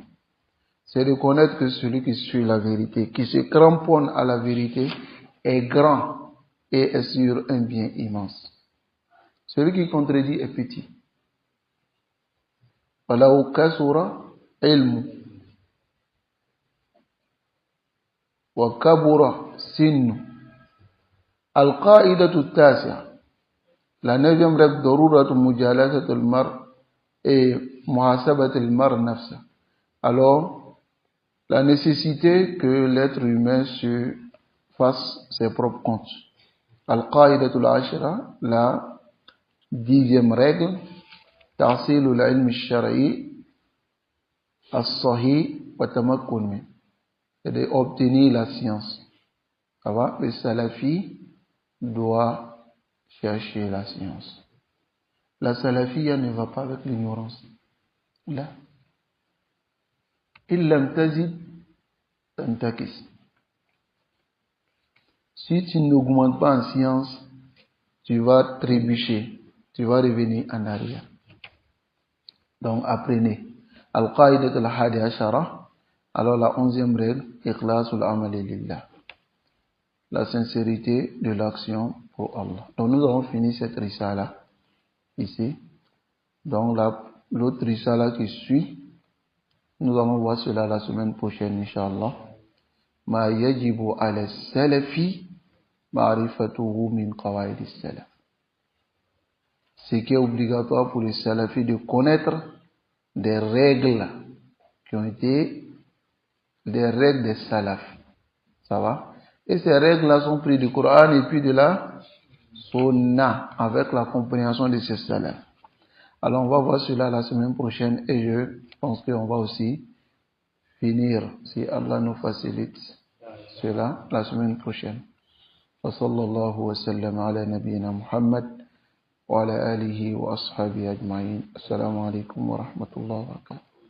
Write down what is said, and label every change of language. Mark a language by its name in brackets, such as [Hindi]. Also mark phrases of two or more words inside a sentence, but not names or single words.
[French] C'est de connaître que celui qui suit la vérité, qui se cramponne à la vérité, est grand et est sur un bien immense. Celui qui contredit est petit. [Arabic] ولو كثر علمه وكبر سنه. القاعدة التاسعة, [French] la neuvième règle, [Arabic] ضرورة مجالسة المرء et محاسبة المرء نفسه. [French] Alors, la nécessité que l'être humain se fasse ses propres comptes. [Arabic] القاعدة العاشرة, [French] la dixième règle, [Arabic] تحصيل العلم الشرعي الصحيح والتمكن منه. [French] C'est d'obtenir la science. Ça va? Le salafi doit chercher la science. La salafiyya ne va pas avec l'ignorance. Là. [Arabic] إن لم تزد تنتكس. [French] Si tu n'augmentes pas en science, tu vas trébucher. Tu vas revenir en arrière. Donc apprenez. [Arabic] القاعدة الحادية عشرة. [French] Alors la 11e règle, [Arabic] إخلاص العمل لله. [French] La sincérité de l'action pour Allah. Donc nous avons fini cette risala ici. Donc l'autre risala qui suit, nous allons voir cela la semaine prochaine, Inch'Allah. [Arabic] ما يجب على السلفي معرفته من قواعد السلف. [French] Ce qui est obligatoire pour les salafis de connaître des règles qui ont été des règles des salaf. Ça va? Et ces règles-là sont prises du Coran et puis de la Sunna avec la compréhension de ces salaf. Alors on va voir cela la semaine prochaine et je pense qu'on va aussi finir, si Allah nous facilite cela, la semaine prochaine. [Arabic] وصلى الله وسلم على نبينا محمد وعلى آله وأصحابه أجمعين. السلام عليكم ورحمة الله وبركاته.